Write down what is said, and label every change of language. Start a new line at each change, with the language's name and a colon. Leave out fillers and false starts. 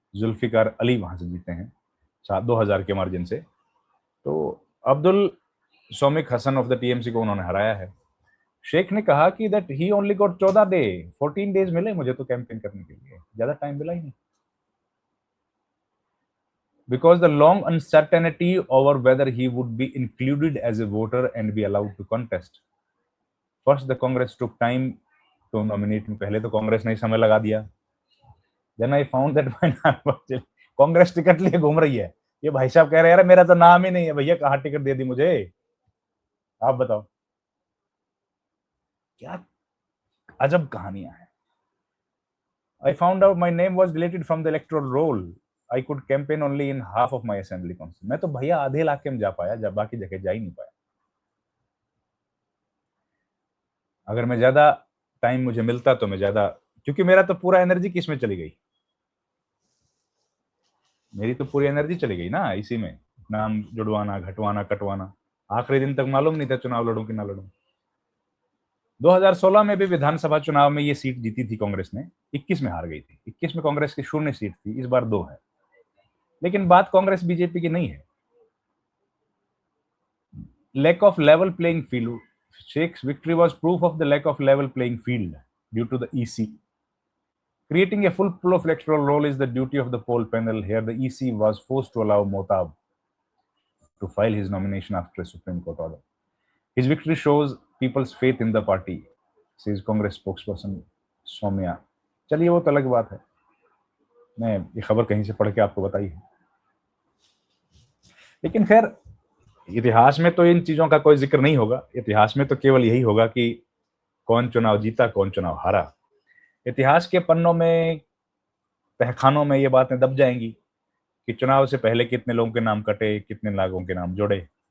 Hindi: जुल्फिकार अली वहां से जीते हैं 2,000 के मार्जिन से। तो Abdul Somik Hasan of the TMC को उन्होंने हराया है। शेख ने कहा कि
English: that he only got 14 days
Hindi: मिले मुझे तो कैंपेन करने के लिए, ज्यादा टाइम मिला ही नहीं।
English: Because the long uncertainty over whether he would be included as a voter and be allowed to contest. First, the Congress took time to nominate me.
Hindi: पहले तो कांग्रेस ने समय लगा दिया।
English: Then I found that my name was
Hindi: Congress ticket लिए घूम रही है। ये भाई साहब कह रहे हैं यार मेरा तो नाम ही नहीं है भैया, कहाँ टिकट दे दी मुझे? आप बताओ, क्या अजब कहानियां हैं।
English: I found out my name was deleted from the electoral roll. I could campaign only in half of my assembly council.
Hindi: मैं तो भैया आधे इलाके में जा पाया, जब बाकी जगह जा ही नहीं पाया। अगर मैं ज्यादा टाइम मुझे मिलता तो मैं ज्यादा, क्योंकि मेरा तो पूरा एनर्जी किस में चली गई, मेरी तो पूरी एनर्जी चली गई ना इसी में, नाम जुड़वाना, घटवाना, कटवाना। आखिरी दिन तक मालूम नहीं था चुनाव लड़ूं कि ना लड़ूं। 2016 में भी विधानसभा चुनाव में ये सीट जीती थी कांग्रेस ने, 21 में हार गई थी। 21 में कांग्रेस की 0 सीट थी, इस बार 2 है। लेकिन बात कांग्रेस बीजेपी की नहीं है।
English: Lack of level playing field, Sheikh's victory was proof of the lack of level playing field due to the EC. Creating a full flow of electoral roll is the duty of the poll panel. Here, the EC was forced to allow Mohtab to file his nomination after a Supreme Court order. His victory shows people's faith in the party, says Congress spokesperson Soumya.
Hindi: चलिए वो तो अलग बात है, मैं ये खबर कहीं से पढ़ के आपको बताई है। लेकिन खैर, इतिहास में तो इन चीजों का कोई जिक्र नहीं होगा। इतिहास में तो केवल यही होगा कि कौन चुनाव जीता, कौन चुनाव हारा। इतिहास के पन्नों में, तहखानों में ये बातें दब जाएंगी कि चुनाव से पहले कितने लोगों के नाम कटे, कितने लोगों के नाम जुड़े।